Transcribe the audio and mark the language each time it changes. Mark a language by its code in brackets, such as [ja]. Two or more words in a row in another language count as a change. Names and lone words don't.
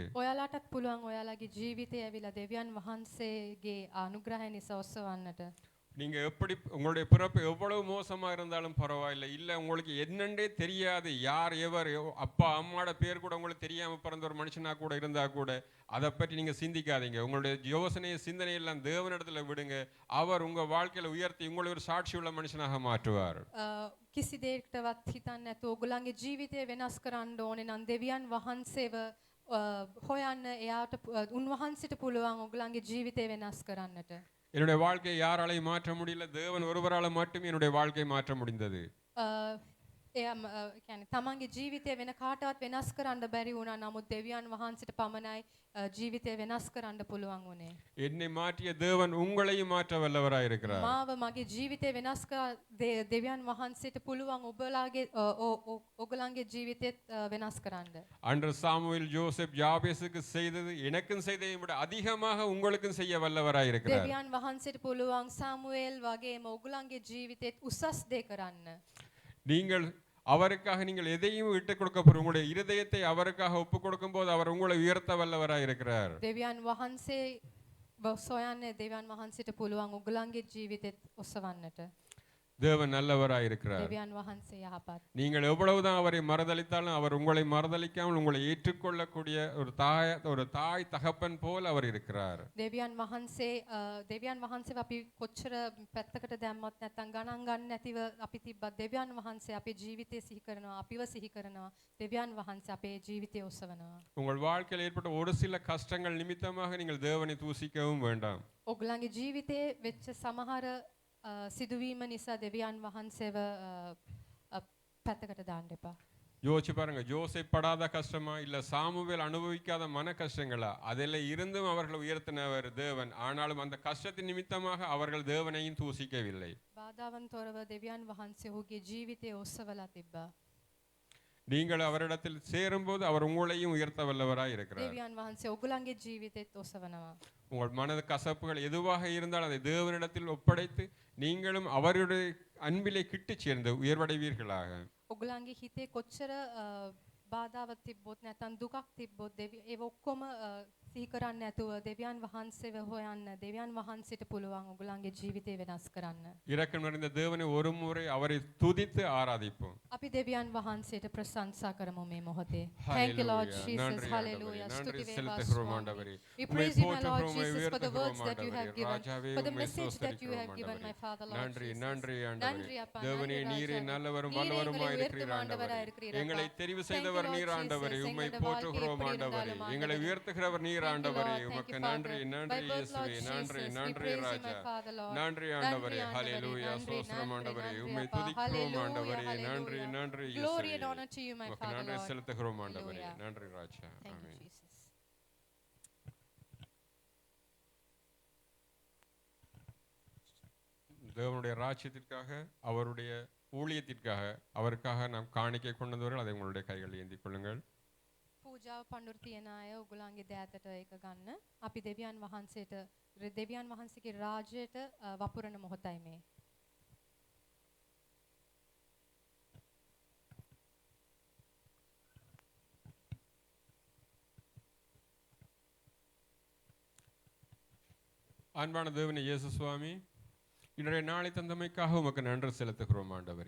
[si] ඔයාලටත් පුළුවන් ඔයාලගේ ජීවිතය ඇවිල්ලා දෙවියන් වහන්සේගේ අනුග්‍රහය නිසා ඔසවන්නට. [ta] நீங்க எப்படி உங்களுடைய பிறப்பு எவ்வளவு மோசமா இருந்தாலும் பரவாயில்லை, இல்லை உங்களுக்கு என்னண்டே தெரியாது, யார் எவர் அப்பா அம்மாவோட பேர் கூட உங்களுக்கு தெரியாம பிறந்த ஒரு மனுஷனா கூட இருந்தா கூட அதை பற்றி நீங்க சிந்திக்காதீங்க. உங்களுடைய யோசனை சிந்தனை எல்லாம் தேவனிடத்துல விடுங்க. அவர் உங்க வாழ்க்கையில உயர்த்தி உங்களை ஒரு சாட்சி உள்ள மனுஷனாக மாற்றுவார். [si] කිසි දෙයකටවත් හිතන්නේ නැතුව ඔයගලන්ගේ ජීවිතය වෙනස් කරන්න ඕනේ නම් දෙවියන් වහන්සේව හොයන්න. එයාට උන්වහන්සේට පුළුවන් ඔයගලන්ගේ ජීවිතය වෙනස් කරන්නට. [ta] என்னுடைய வாழ்க்கையை யாராலையும் மாற்ற முடியல, தேவன் ஒருவரால் மட்டும் என்னுடைய வாழ்க்கையை மாற்ற முடிந்தது. [si] එයා කියන්නේ තමන්ගේ ජීවිතය වෙන කාටවත් වෙනස් කරන්න බැරි වුණා. නමුත් දෙවියන් වහන්සේට පමණයි ජීවිතය වෙනස් කරන්න පුළුවන් වුණේ. [ta] என்னை மாற்றிய தேவன் உங்களையும் மாற்ற வல்லவராய் இருக்கிறார். [si] මාව මගේ ජීවිතය වෙනස් කර දෙවියන් වහන්සේට පුළුවන් ඔයගලන්ගේ ජීවිතයත් වෙනස් කරන්න. [ta] அன்று சாமுவேல் யோசேப் யாபேசுக்கு செய்தது எனக்கும் செய்ததை விட அதிகமாக உங்களுக்கும் செய்ய வல்லவராய் இருக்கிறார். [si] දෙවියන් වහන්සේට පුළුවන් සාමුවෙල් වගේම ඔයගලන්ගේ ජීවිතෙත් උසස් දේ කරන්න. [ta] நீங்கள் அவருக்காக நீங்கள் எதையும் விட்டு கொடுக்க போற உங்களுடைய இருதயத்தை அவருக்காக ஒப்பு கொடுக்கும் போது அவர் உங்களை உயர்த்த வல்லவராய் இருக்கிறார். [si] දෙවියන් වහන්සේ සොයන්නේ දෙවියන් වහන්සේට පුළුවන් ඔයගලන්ගේ ජීවිතෙත් ඔසවන්නට. [ta] தேவன் நல்லவராய் இருக்கிறார். [si] දෙවියන් වහන්සේ යහපත්. [ta] நீங்கள் எவ்வளவுதான் அவரை மறுதலித்தாலும் அவர் உங்களை மறுதலிக்காமல் உங்களை ஏற்றுக்கொள்ளக்கூடிய ஒரு தாய் தகப்பன் போல் அவர் இருக்கிறார். [si] දෙවියන් වහන්සේව අපි කොච්චර පැත්තකට දැම්මත් නැත්නම් ගණන් ගන්න නැතිව අපි තිබ්බත් දෙවියන් වහන්සේ අපේ ජීවිතය සිහි කරනවා, අපිව සිහි කරනවා. දෙවියන් වහන්සේ අපේ ජීවිතය ඔසවනවා. [ta] உங்கள் வாழ்க்கையில் ஏற்பட்ட ஒரு சில கஷ்டங்கள் நிமித்தமாக நீங்கள் தேவனை தூசிக்கவும் வேண்டாம். [si] ඔයගලන්ගේ ජීවිතයේ වෙච්ච සමහර සිදුවීම නිසා දෙවියන් වහන්සේව පැත්තකට දාන්න එපා. [ta] யோசிச்சு பாருங்க, யோசேப் படாத கஷ்டமா இல்ல சாமுவேல் அனுபவிக்காத மன கஷ்டங்களா? அதில் இருந்தும் அவர்கள் உயர்த்தினவர் தேவன். ஆனாலும் அந்த கஷ்டத்தின் நிமித்தமாக அவர்கள் தேவனையும் தூசிக்கவில்லை. [si] බාධාවන් තොරව දෙවියන් වහන්සේ ඔහුගේ ජීවිතය ඔසවලා තිබ්බා. [ta] நீங்கள் அவரிடத்தில் சேரும்போது அவர் உங்களையும் உயர்த்த வல்லவராய் இருக்கிறார். [si] දෙවියන් වහන්සේ ඔයගලන්ගේ ජීවිතෙත් ඔසවනවා. [ta] உங்கள் மனது கசப்புகள் எதுவாக இருந்தாலும் அதை தேவனிடத்தில் ஒப்படைத்து நீங்களும் அவருடைய அன்பிலே கிட்டு சேர்ந்து உயர்வடைவீர்களாக. [si] ඔයගලන්ගේ හිතේ කොච්චර බාධාවක් තිබ්බොත් නැත්නම් දුකක් තිබ්බොත් ඒව ඔක්කොම සිහි කරන්නේ නැතුව දෙවියන් වහන්සේව හොයන්න. දෙවියන් වහන්සේට පුළුවන් ඔයගලන්ගේ ජීවිතය වෙනස් කරන්න. [ta] இரக்கம் நிறைந்த தேவனை ஒரு முறை அவரை துதித்து ஆராதிப்போம். [si] අපි දෙවියන් වහන්සේට ප්‍රශංසා කරමු මේ මොහොතේ. [en] Thank you Lord Jesus. [si] Hallelujah. ස්තුති වේවා ස්වාමී. [en] We praise you my Lord Jesus for the words that you have given, for the message that you have given my Father Lord [ta] நன்றி Jesus. நன்றி நன்றி அப்பா. தேவனே நீரே நல்லவரும் வல்லவருமாய் இருக்கிறீர் ஆண்டவரே. எங்களை தெரிவு செய்தவர் நீர் ஆண்டவரே. உம்மை போற்றுகிறோம் ஆண்டவரே. எங்களை உயர்த்துகிறவர் நீர் ஆண்டவரே. உமக்கு நன்றி நன்றி இயேசுவே. நன்றி நன்றி ராஜா. நன்றி ஆண்டவரே. ஹல்லேலூயா. ஸ்தோத்திரம் ஆண்டவரே. உம்மை துதிக்கிறோம் ஆண்டவரே. நன்றி நன்றி [en] Glory and [ta] இயேசுவே. [en] honor to you my [ta] உமக்கு [en] Father [ta] நன்றி [en] Lord. [ta] செலுத்துகிறோம் ஆண்டவரே. Hallelujah. நன்றி ராஜா. [en] Thank you [ta] ஆமென். Jesus. தேவனுடைய ராஜ்யத்திற்காக அவருடைய ஊழியத்திற்காக அவருக்காக நாம் காணிக்கை கொண்டு வந்தவர்கள் அதை உங்களுடைய கைகளில் ஏந்திக் கொள்ளுங்கள். [si] පූජාව පඬුරු තියන අය ඔයගලන්ගේ දෑතට ඒක ගන්න. අපි දෙවියන් වහන්සේගේ රාජ්‍යයට වපුරන මොහොතයි මේ. [ta] அன்பான தேவனே இயேசு சுவாமி, இன்றைய நாளை தந்தமைக்காக உமக்கு நன்றி செலுத்துகிறோம் ஆண்டவரே.